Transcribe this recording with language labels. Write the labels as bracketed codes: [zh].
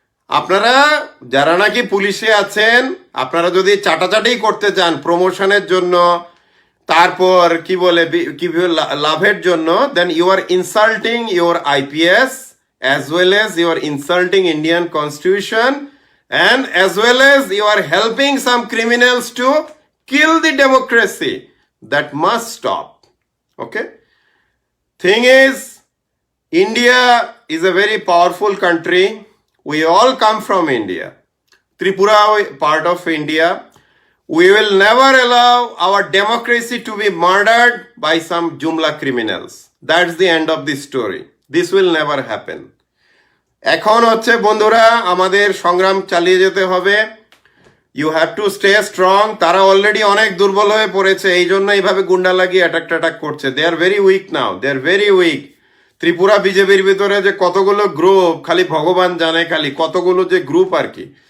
[bn] আপনারা যারা নাকি পুলিশে আছেন, আপনারা যদি চাটাচাটি করতে চান প্রমোশনের জন্য, তারপর কি বলে কি লাভের জন্য, [en] Then you are insulting your IPS as well as you are insulting Indian constitution and as well as you are helping some criminals to kill the democracy. That must stop. Okay? Thing is, India is a very powerful country. We all come from India. Tripura part of India. We will never allow our democracy to be murdered by some Jumla criminals. That's the end of the story. This will never happen. [bn] এখন হচ্ছে বন্ধুরা, আমাদের সংগ্রাম চালিয়ে যেতে হবে। [en] You have to stay strong. [bn] তারা already অনেক দুর্বল হয়ে পড়েছে, এই জন্য এইভাবে গুন্ডা লাগিয়ে অ্যাটাক করছে। [en] They are very weak now, they are very weak. [bn] Tripura বিজেপির ভিতরে যে কতগুলো গ্রুপ, খালি ভগবান জানে খালি কতগুলো যে গ্রুপ আর কি।